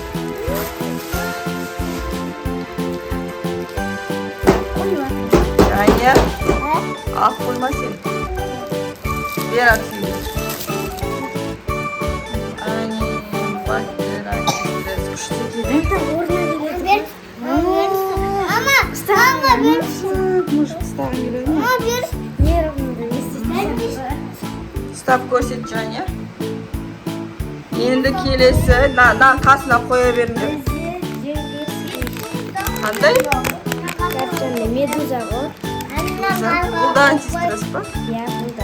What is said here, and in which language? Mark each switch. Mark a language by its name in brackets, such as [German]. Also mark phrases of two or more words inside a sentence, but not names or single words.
[Kazakh] Жания. Ақ қойма сен. Бер Акшеге. Батыр, антистресс. Күшті келе. [Russian] Может, ставим или нет? [Kazakh] Став көрсет, Жания. Енді келесі, қасына қоя беріңдер. Қандай? Медуза ғой. Бұл да антистресс па? Иә, бұл да.